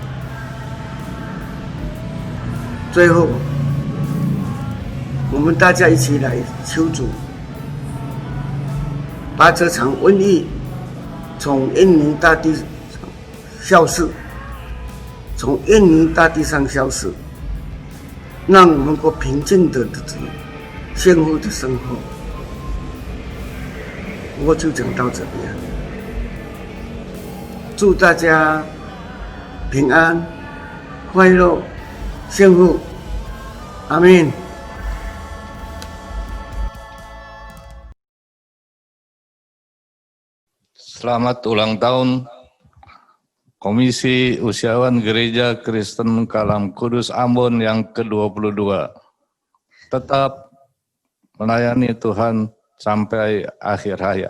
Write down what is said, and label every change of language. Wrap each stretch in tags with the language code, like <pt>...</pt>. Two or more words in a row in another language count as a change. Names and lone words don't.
<zh>最后，我们大家一起来求主，把这场瘟疫从印尼大地上消失，从印尼大地上消失，让我们过平静的日子，幸福的生活。我就讲到这边。祝大家平安、快乐、幸福，阿们。</zh> <id>Selamat ulang tahun Komisi Usiawan Gereja Kristen Kalam Kudus Ambon yang ke-22. Tetap melayani Tuhan sampai akhir hayat.</id>